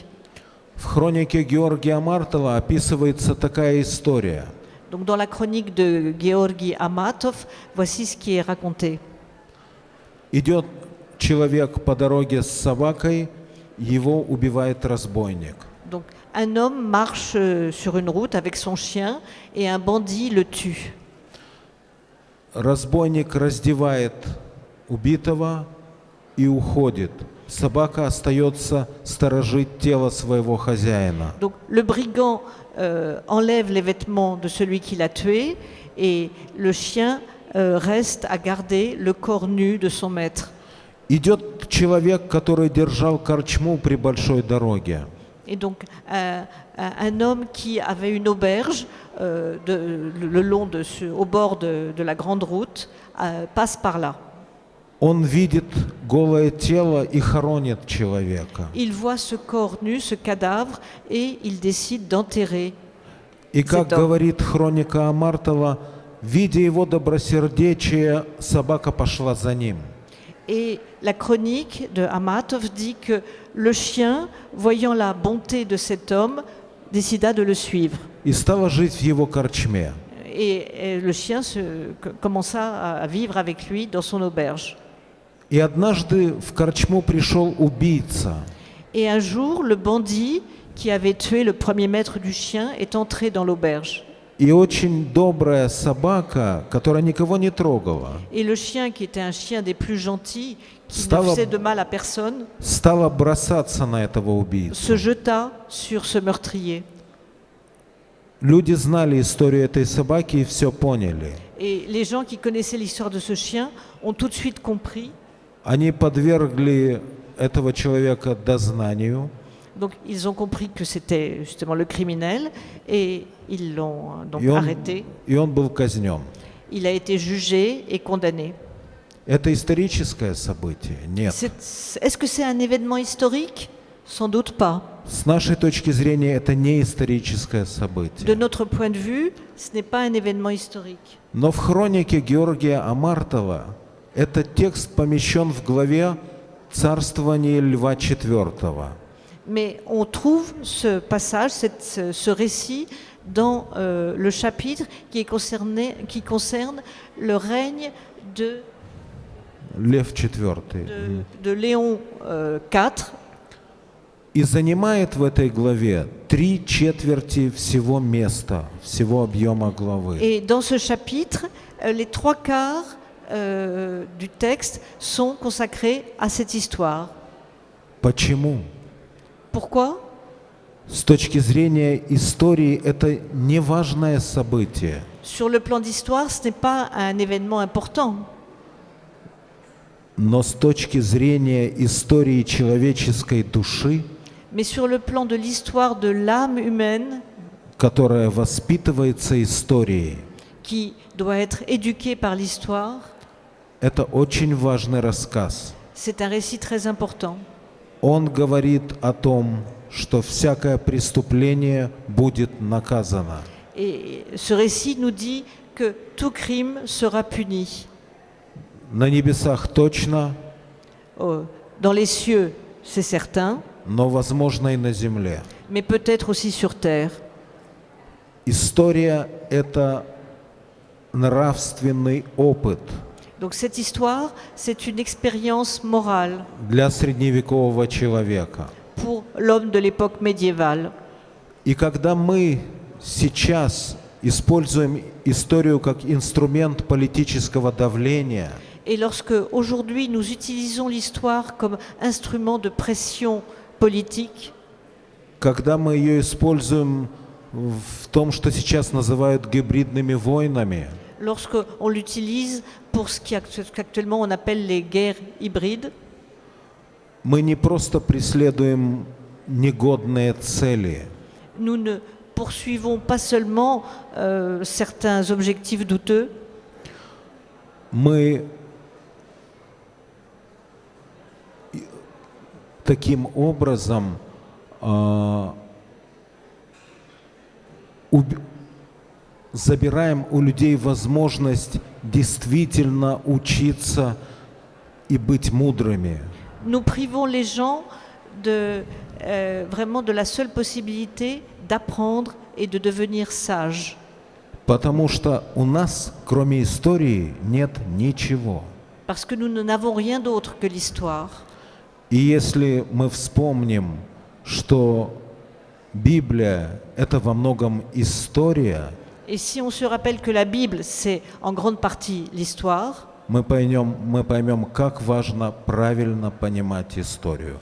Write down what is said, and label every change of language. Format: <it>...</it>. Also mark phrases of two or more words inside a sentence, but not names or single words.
<ru>В хронике Георгия Мартова описывается такая история.</ru> <fr>Donc, dans la chronique de Georgi Amatov, voici ce qui est raconté.</fr> <ru>Идет человек по дороге с собакой, его убивает разбойник.</ru> <fr>Donc, un homme marche sur une route avec son chien et un bandit le tue.</fr> <ru>Разбойник раздевает убитого и уходит. Собака остается сторожить тело своего хозяина.</ru> <fr>Donc, le brigand enlève les vêtements de celui qui l'a tué et le chien reste à garder le corps nu de son maître.</fr> <ru>Идет человек, который держал корчму при большой дороге.</ru> <fr>Et donc, un homme qui avait une auberge au bord de la grande route passe par là.</fr> <ru>Он видит голое тело и хоронит человека.</ru> <fr>Il voit ce corps nu, ce cadavre, et il décide d'enterrer.</fr> <ru>И как говорит хроника Амартова, видя его добросердечие, собака пошла за ним.</ru> <fr>Et la chronique de Amatov dit que le chien, voyant la bonté de cet homme, décida de le suivre.</fr> <ru>И стала жить в его корчме.</ru> <fr>Et le chien commença à vivre avec lui dans son auberge.</fr> <ru>И однажды в корчму пришел убийца.</ru> <fr>Et un jour, le bandit qui avait tué le premier maître du chien est entré dans l'auberge.</fr> <ru>И очень добрая собака, которая никого не трогала,</ru> <fr>Et le chien, qui était un chien des plus gentils, qui ne faisait de mal à personne,</fr> <ru>стала бросаться на этого убийцу.</ru> <fr>se jeta sur ce meurtrier.</fr> <ru>Люди знали историю этой собаки и все поняли.</ru> <fr>Et les gens qui connaissaient l'histoire de ce chien ont tout de suite compris.</fr> <ru>Они подвергли этого человека дознанию.</ru> <fr>Donc ils ont compris que c'était justement le criminel et ils l'ont donc</fr> <ru>И</ru> <fr>arrêté.</fr> <ru>он был казнен.</ru> <fr>Il a été jugé et condamné.</fr> <ru>Это историческое событие? Нет.</ru> <fr>Est-ce que c'est un événement historique? Sans doute pas.</fr> <ru>С нашей точки зрения это не историческое</ru> <fr>De</fr> <ru>событие.</ru> <fr>notre point de vue, ce n'est pas un événement historique.</fr> <ru>Но в хронике Георгия Амартова этот текст помещен в главе «Царствование Льва IV».</ru> <fr>Mais on trouve ce passage, ce récit dans le chapitre qui concerne le règne de</fr> <ru>Лев IV.</ru> <fr>de Léon IV.</fr> <ru>И занимает в этой главе 3/4 всего места, всего объема главы.</ru> <fr>Et dans ce chapitre, les 3/4 du texte sont consacrés à cette histoire.</fr> <ru>Почему?</ru> <fr>Pourquoi?</fr> <ru>С точки зрения истории это неважное событие.</ru> <fr>Sur le plan d'histoire, ce n'est pas un événement important.</fr> <ru>Но с точки зрения истории человеческой души,</ru> <fr>Mais sur le plan de l'histoire de l'âme humaine,</fr> <ru>которая воспитывается историей,</ru> <fr>qui doit être éduquée par l'histoire,</fr> <ru>это очень важный рассказ.</ru> <fr>c'est un récit très important.</fr> <ru>Он говорит о том, что всякое преступление будет наказано.</ru> <fr>Et ce récit nous dit que tout crime sera puni.</fr> <ru>На небесах точно,</ru> <fr>Dans les cieux, c'est certain,</fr> <ru>но возможно и на земле.</ru> <fr>mais peut-être aussi sur terre.</fr> <ru>История – это нравственный опыт</ru> <fr>Donc cette histoire, c'est une expérience morale</fr> <ru>для средневекового человека.</ru> <fr>pour l'homme de l'époque médiévale.</fr> <ru>И когда мы сейчас используем историю как инструмент политического давления,</ru> <fr>Et lorsque aujourd'hui nous utilisons l'histoire comme instrument de pression politique,</fr> <ru>когда мы ее используем в том, что сейчас называют гибридными войнами,</ru> <fr>lorsqu'on l'utilise pour ce qu'actuellement on appelle les guerres hybrides,</fr> <ru>мы не просто преследуем негодные цели,</ru> <fr>nous ne poursuivons pas seulement certains objectifs douteux,</fr> <ru>мы таким образом забираем у людей возможность действительно учиться и быть мудрыми.</ru> <fr>nous privons les gens vraiment de la seule possibilité d'apprendre et de devenir sages.</fr> <ru>Потому что у нас, кроме истории, нет ничего.</ru> <fr>Parce que nous n'avons rien d'autre que l'histoire.</fr> <ru>И если мы вспомним, что Библия – это во многом история,</ru> <fr>Et si on se rappelle que la Bible, c'est en grande partie l'histoire,</fr> <ru>мы поймем, как важно правильно понимать историю.</ru>